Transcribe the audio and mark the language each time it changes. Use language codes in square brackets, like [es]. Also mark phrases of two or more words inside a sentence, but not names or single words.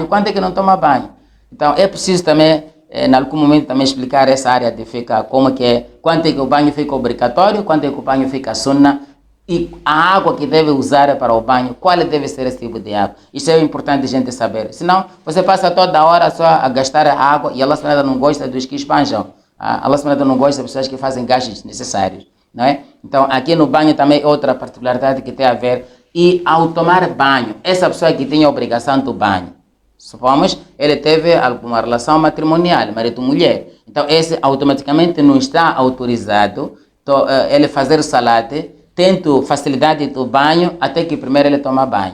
[pt] Quando é que não toma banho? Então é preciso também, em algum momento, também explicar essa área de fiqh, como que é, quando é que o banho fica obrigatório, quando é que o banho fica sunna, e a água que deve usar para o banho, qual deve ser esse tipo de água. Isso é importante a gente saber. Senão, você passa toda hora só a gastar a água e [ar] الله سبحانه [pt] não gosta dos que espanjam. [ar] الله سبحانه [pt] não gosta das pessoas que fazem gastos necessários. Não é? Então, aqui no banho também é outra particularidade que tem a ver. E ao tomar banho, essa pessoa que tem a obrigação do banho, supomos, ele teve alguma relação matrimonial, marido e mulher. Então, esse automaticamente não está autorizado ele fazer salat, tendo facilidade do banho até que primeiro ele toma banho.